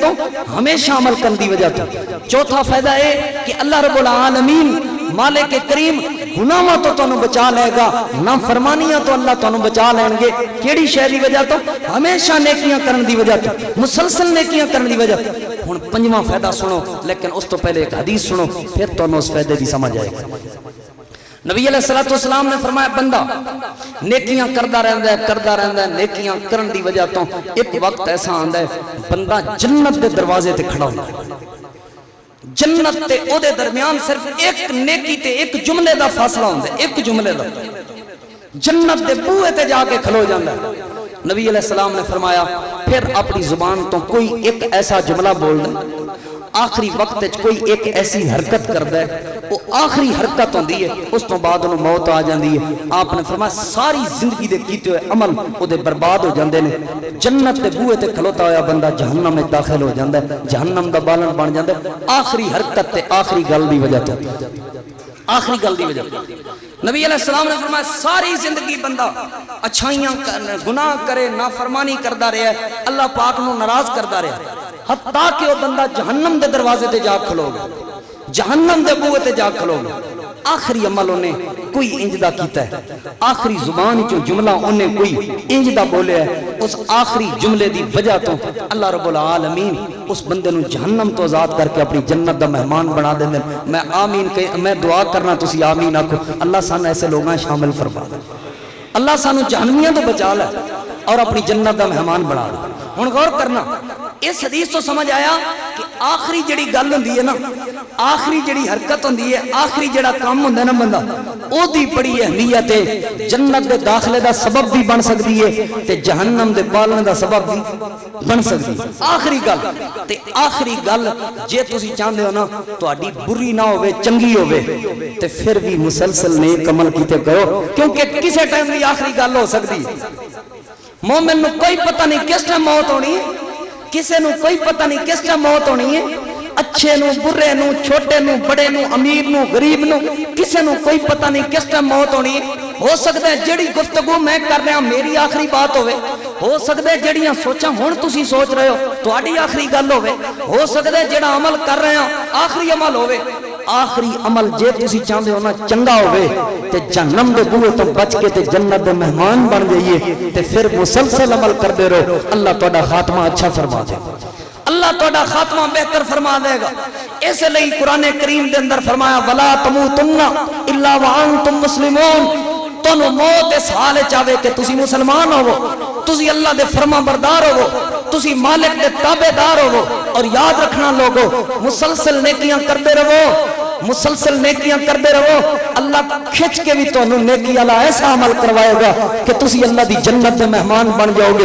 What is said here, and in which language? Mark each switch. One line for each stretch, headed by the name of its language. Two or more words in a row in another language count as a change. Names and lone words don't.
Punjabi: تو ہمیشہ عمل کرن دی وجہ تو چوتھا فائدہ ہے کہ
Arabic: اللہ رب العالمین
Punjabi: مالک کریم گناہاں تو تانوں بچا لے گا نافرمانیاں تو اللہ تانوں بچا لین گے کیڑی شے دی وجہ تو ہمیشہ نیکیاں کرن دی وجہ تو مسلسل نیکیاں کرن دی وجہ تو ہن پنجواں فائدہ سنو لیکن اس تو پہلے ایک حدیث سنو پھر تانوں اس فائدے دی سمجھ آئے گا نبی
Arabic: علیہ الصلوۃ والسلام
Punjabi: نے فرمایا بندہ نیکیاں کردا رہندا ہے نیکیاں کرن دی وجہ تو ایک وقت ایسا آندا ہے بندہ جنت دے دروازے تے کھڑا ہوندا ہے جنت تے او دے درمیان صرف ایک نیکی تے ایک جملے دا فاصلہ ہوندا ہے ایک جملے دا جنت دے بوئے تے جا کے کھلو جاندا ہے نبی
Arabic: علیہ السلام
Punjabi: نے فرمایا پھر اپنی زبان تو کوئی ایک ایسا جملہ بول دے آخری وقت کوئی ایک ایسی حرکت کردا ہے وہ آخری حرکت ہوندی ہے اس تو بعد انہوں موت آ جاندی ہے آپ نے فرمایا ساری زندگی دے کیتے ہوئے عمل وہ دے برباد ہو جاندے نے جنت دے بوئے تے کھلوتا ہویا بندہ جہنم میں داخل ہو جاندا ہے جہنم دا بالن بن جاندا ہے آخری حرکت تے آخری گل دی وجہ تو آخری گل دی وجہ نبی
Arabic: علیہ السلام
Punjabi: نے فرمایا ساری زندگی بندہ اچھائیاں گناہ کرے نافرمانی کردا رہا ہے اللہ پاک نو ناراض کردا رہا ہے حتیٰ کہ وہ بندہ جہنم دے دروازے تے جا کھلو گا جہنم دے بوئے تے جا کھلو گا آخری عمل انہیں کوئی انجدہ کیتا ہے آخری زبان جو جملہ انہیں کوئی انجدہ بولے ہے اس آخری جملے دی وجہ تو
Arabic: اللہ رب العالمین
Punjabi: اس بندے نو جہنم تو آزاد کر کے اپنی جنت دا مہمان بنا دیں دیں میں آمین میں دعا کرنا تسی آمین آکھو اللہ سان ایسے لوگاں شامل فرما دیں اللہ سانو جہنمیاں تو بچا لے اور اپنی جنت دا مہمان بنا دیں ہن غور کرنا اس حدیث تو سمجھ آیا کہ آخری جڑی گل ہوندی ہے نا آخری جڑی حرکت ہوندی ہے آخری جڑا کام ہوندا ہے نا بندہ او دی بڑی اہمیت ہے جنت دے داخلے دا سبب بھی بن سکتی ہے تے جہنم دے پالنے دا سبب بھی بن سکتی ہے آخری گل تے آخری گل جے تسی چاہندے ہو نا تہاڈی بری نہ ہوے چنگی ہوے تے پھر بھی مسلسل نیک عمل کیتے کرو کیونکہ کسے ٹائم دی آخری گل ہو سکتی ہے مومن نو کوئی پتہ نہیں کس ٹائم موت ہونی ہے کسے نو کوئی پتہ نہیں کس ٹائم موت ہونی ہے اچھے نو برے نو چھوٹے نو بڑے نو امیر نو غریب نو کسے نو کوئی پتہ نہیں کس ٹائم موت ہونی ہے ہو سکتا ہے جڑی گفتگو میں کر رہا میری آخری بات ہوئے ہو سکتا ہے جڑیاں سوچاں ہون تسی سوچ رہے ہو تہاڈی آخری گل ہوئے ہو سکتا ہے جڑا عمل کر رہے ہیں آخری عمل ہوئے آخری عمل جے تسی چاہندے ہو نا چنگا ہوئے تے جہنم دے بوئے تو بچ کے تے جنت دے مہمان بن جائیے تے پھر مسلسل عمل کر دے رہو اللہ تہاڈا خاتمہ اچھا فرما دے اللہ تہاڈا خاتمہ بہتر فرما دے گا اس لیے قرآن کریم دے اندر فرمایا
Arabic: ولا تموتن الا وانتم مسلمون
Punjabi: تانوں موت اس حال چاہے کہ تسی مسلمان ہوو، تسی اللہ دے فرما بردار ہوو، تسی مالک دے تابع دار ہوو، اور یاد رکھنا لوگو مسلسل نیکیاں کرتے رہو، مسلسل نیکیاں کرتے رہو، اللہ کھچ کے بھی تانوں نیکی والا ایسا عمل کروائے گا کہ تسی اللہ دی جنت دے مہمان بن جاؤ گے۔